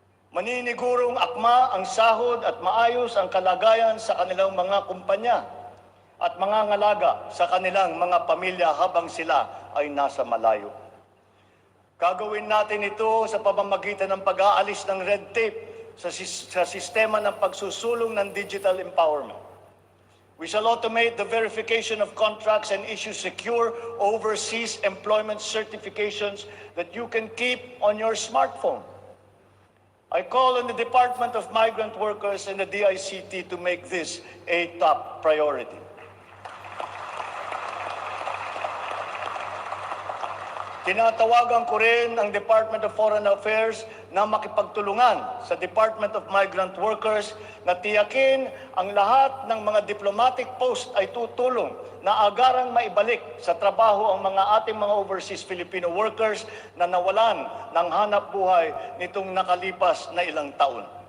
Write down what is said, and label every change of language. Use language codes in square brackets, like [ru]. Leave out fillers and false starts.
[tl] Maninigurong akma ang sahod at maayos ang kalagayan sa kanilang mga kumpanya at mga ngalaga sa kanilang mga pamilya habang sila ay nasa malayo. Gagawin natin ito sa pamamagitan ng pag-aalis ng red tape sa sistema ng pagsusulong ng digital empowerment. [en] We shall automate the verification of contracts and issue secure overseas employment certifications that you can keep on your smartphone. I call on the Department of Migrant Workers and the DICT to make this a top priority. [tl] Tinatawagan ko rin ang Department of Foreign Affairs na makipagtulungan sa Department of Migrant Workers na tiyakin ang lahat ng mga diplomatic post ay tutulong na agarang maibalik sa trabaho ang mga ating mga overseas Filipino workers na nawalan ng hanap buhay nitong nakalipas na ilang taon.